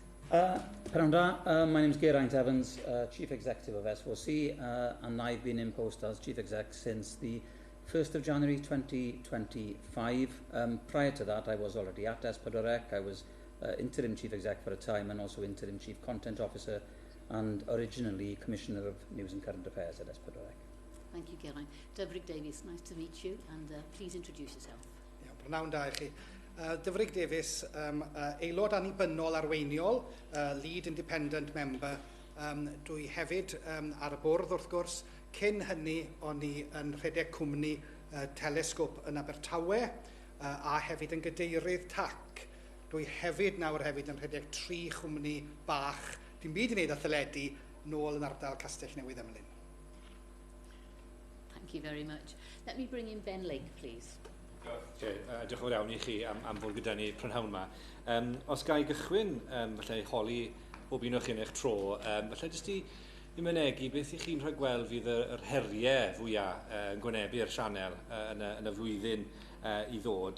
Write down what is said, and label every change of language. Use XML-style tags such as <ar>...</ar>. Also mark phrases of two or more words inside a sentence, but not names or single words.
<en>My name is Geraint Evans, Chief Executive of S4C, and I've been in post as Chief Exec since the 1st of January 2025. Prior to that, I was already at S4C. I was interim Chief Exec for a time and also interim Chief Content Officer and originally Commissioner of News and Current Affairs at S4C. Thank you, Geraint. Dyfrig Davies, nice to meet you, and please introduce yourself.</en> <cy>Prynawn da i chi. Dyfrig Davies, aelod annibynnol arweiniol,</cy> <en>lead independent member.</en> <cy>Dwi hefyd ar y bwrdd wrth gwrs. Cyn hynny, o'n i yn rhedeg cwmni telesgop yn Abertawe a hefyd yn gadeirydd TAC. Dwi hefyd nawr hefyd yn rhedeg 3 chwmni bach. Dim byd i wneud â theledu nôl yn ardal Castell Newydd Emlyn.</cy> <en>Thank you very much. Let me bring in Ben Lake, please.</en> <cy>Diolch yn fawr iawn I chi am fod gyda ni prynhawn yma. Os gai gychwyn falle holi bob un o'ch yn eich tro, falle jyst I mynegu beth I chi'n rhagweld fydd yr heriau fwyaf yn gwynebu'r sianel yn y flwyddyn I ddod.</cy>